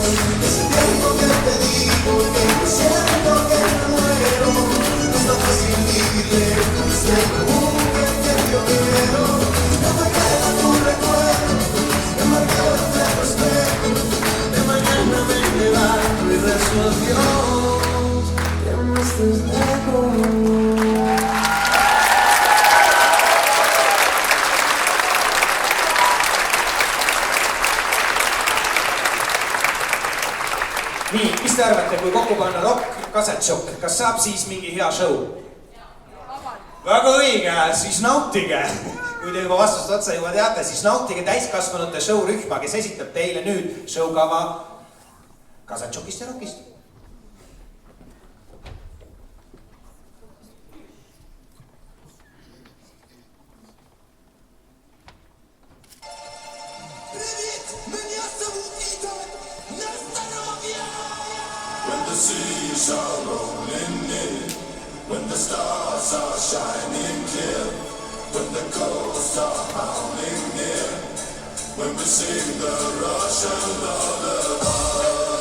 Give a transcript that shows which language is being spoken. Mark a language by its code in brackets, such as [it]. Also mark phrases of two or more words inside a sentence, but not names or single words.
[es] Ese tiempo que te digo que siento que me muero, no es tan fácil vivir lejos de la mujer que yo quiero. No me caiga tu recuerdo, embarcado entre los espejos. De mañana me levanto y rezo a Dios que no estés lejos. [et] Nii, mis te arvate, kui kokku panna rock, kassetšokk, kas saab siis mingi hea show? Väga õige, siis nautige. Kui te juba vastust otsa juba teate, siis nautige täiskasvanute show-rühma, kes esitab teile nüüd showkava kassetšokist ja rockist. [en] When the seas are rolling in, when the stars are shining clear, when the ghosts are howling near, when we sing the Russian lullaby.